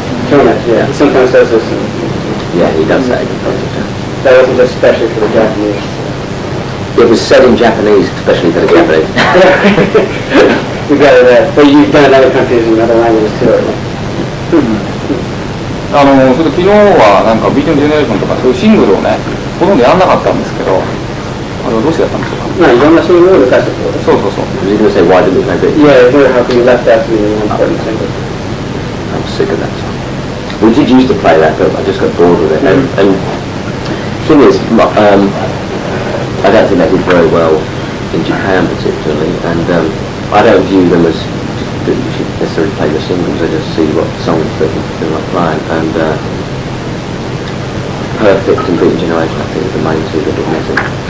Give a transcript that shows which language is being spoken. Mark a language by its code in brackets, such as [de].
[en] Tour manager, yeah. He sometimes does this. Yeah, he does that. That wasn't just especially for the Japanese. It was said in Japanese, especially for the Japanese. We got it, but you've done it in other countries in other languages too. [ja] それで昨日はなんかビートジェネレーションとかそういうシングルをね、ほとんどやんなかったんですけど、あれはどうしてやったんでしょうか？まあいろんなシングルを出したってこと。そうそうそう。 [en] I was going to say, why did we play it? Yeah, how can you left out to the important single? I'm sick of that song. We did used to play that, but I just got bored with it. And the thing is, I don't think they did very well in Japan particularly, and I don't view them as that you should necessarily play the singles. I just see what songs that they're not playing, and Perfect and Beaten Generation I think are the main two that have met it.